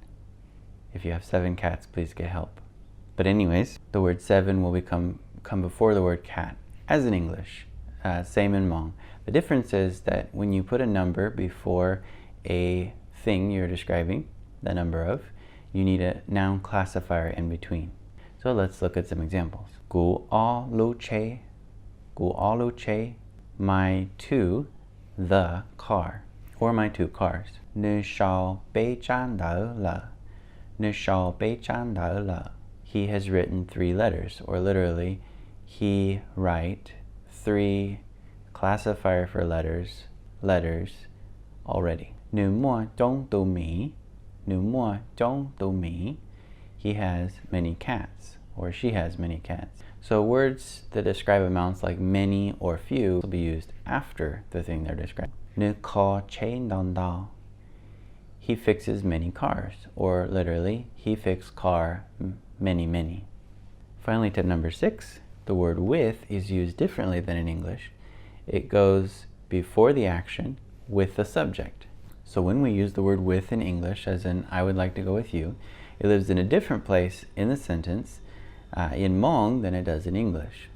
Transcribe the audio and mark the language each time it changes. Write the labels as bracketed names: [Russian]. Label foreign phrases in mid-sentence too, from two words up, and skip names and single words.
[English] If you have 7 cats, please get help. But anyways, the word 7 will come before the word cat, as in English. Same in Hmong. The difference is that when you put a number before a thing you're describing, the number of, you need a noun classifier in between. So let's look at some examples. [Hmong] Gu a lu che. Gu a lu che. [English] My 2, the car. Or my 2 cars. [Hmong] Nu shao bei chan dao le. Nu shao bei chan dao le. [English] He has written 3 letters, or literally, he write 3 classifier for letters already. [Hmong] Nu mo dong du mi. Nu mo dong du mi. [English] He has many cats, or she has many cats. So words that describe amounts like many or few will be used after the thing they're describing. [Hmong] Nu ko chen don dao. [English] He fixes many cars, or literally, he fixed car many. Finally, tip number 6, the word with is used differently than in English. It goes before the action with the subject. So when we use the word with in English, as in I would like to go with you, it lives in a different place in the sentence in Hmong than it does in English.